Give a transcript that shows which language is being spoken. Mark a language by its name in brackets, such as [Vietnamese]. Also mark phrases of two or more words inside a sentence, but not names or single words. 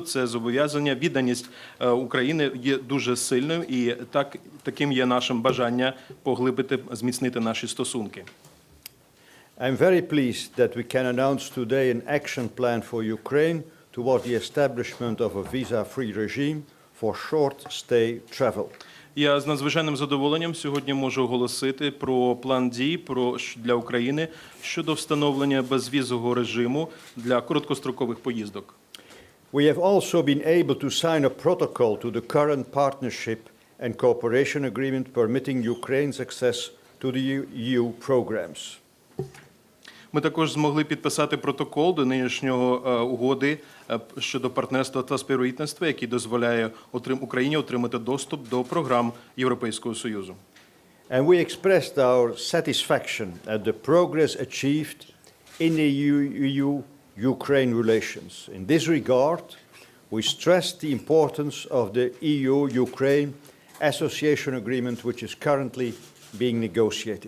[Ukrainian] Це зобов'язання, відданість України є дуже сильною, і таким є нашим бажання поглибити, зміцнити наші стосунки. [English] I'm very pleased that we can announce today an action plan for Ukraine toward the establishment of a visa-free regime for short-stay travel. [Ukrainian] Я з надзвичайним задоволенням сьогодні можу оголосити про план дій для України щодо встановлення безвізового режиму для короткострокових поїздок. [English] We have also been able to sign a protocol to the current partnership and cooperation agreement permitting Ukraine's access to the EU programs. [Ukrainian] Ми також змогли підписати протокол до нинішнього угоди щодо партнерства та співробітництва, який дозволяє Україні отримати доступ до програм Європейського Союзу. [English] And we expressed our satisfaction at the progress achieved in the EU-Ukraine relations. In this regard, we stressed the importance of the EU-Ukraine association agreement, which is currently being negotiated.